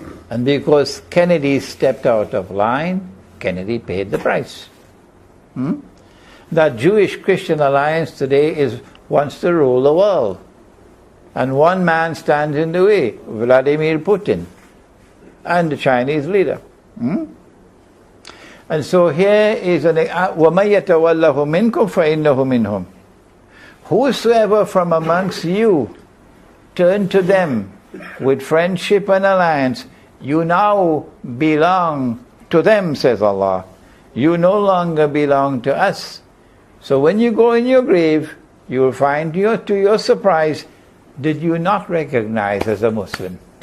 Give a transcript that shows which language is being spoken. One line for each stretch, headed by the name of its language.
English: And because Kennedy stepped out of line, Kennedy paid the price. That Jewish-Christian alliance today wants to rule the world. And one man stands in the way, Vladimir Putin, and the Chinese leader. And so here is
Arabic: وَمَن يَتَوَلَّهُ مِنْكُمْ فَإِنَّهُ مِنْهُمْ.
English: Whosoever from amongst you turn to them with friendship and alliance, you now belong to them, says Allah. You no longer belong to us. So when you go in your grave, you will find to your surprise, did you not recognize as a Muslim?